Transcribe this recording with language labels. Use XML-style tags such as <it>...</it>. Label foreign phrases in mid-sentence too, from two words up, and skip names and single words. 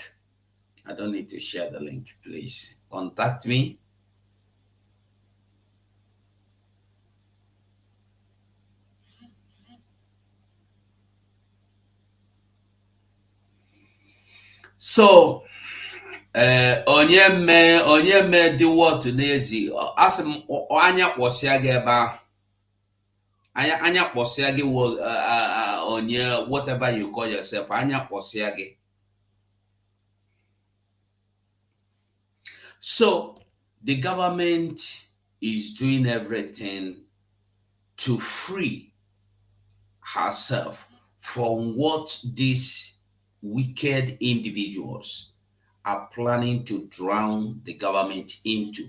<en>I don't need to share the link, please. Contact me. So,</en> <ig>onye me dị wọtụ n'ezi, asị m anya kpọsịa gị ebe ahụ, anya kpọsịa gị onye</ig> <en>whatever you call yourself,</en> <ig>anya kpọsịa gị.</ig> <en>So the government is doing everything to free herself from what these wicked individuals are planning to drown the government into.</en>